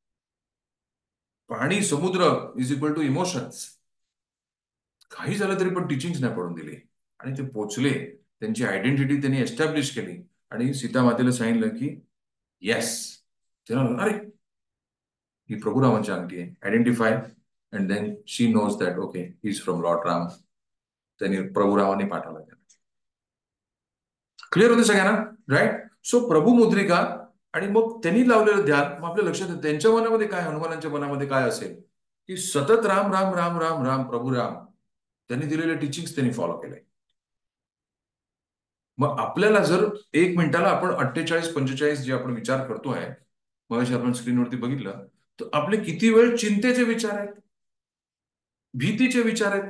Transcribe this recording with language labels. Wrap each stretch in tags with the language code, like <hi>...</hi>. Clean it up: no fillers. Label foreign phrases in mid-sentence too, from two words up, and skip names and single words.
<mr>पाणी, समुद्र</mr> <en>is equal to emotions.</en> <mr>काही झालं तरी पण टीचिंग्स नाही पडून दिली. आणि ते पोचले, त्यांची आयडेंटिटी त्यांनी एस्टॅब्लिश केली आणि सीता मातेला सांगितलं की येस. तेव्हा अरे ही प्रभुरामाची अंगठी आहे, आयडेंटिफाय.</mr> <en>And then she knows that okay he is from Lord Ram.</en> <mr>त्यांनी प्रभुरामाने पाठवला त्यांना. क्लिअर होते सगळ्यांना? राईट. सो प्रभू मुद्रिका आणि मग त्यांनी लावलेलं ध्यान, मग आपल्या लक्षात येतं त्यांच्या मनामध्ये काय, हनुमानांच्या मनामध्ये काय असेल की सतत राम राम राम राम राम प्रभू राम. त्यांनी दिलेले टीचिंग्स त्यांनी फॉलो केले. मग आपल्याला जर 1 मिनिटाला आपण 48-45 जे आपण विचार करतोय, मग आपण स्क्रीनवरती बघितलं तर आपले किती वेळ चिंतेचे विचार आहेत, भीतीचे विचार आहेत.</mr>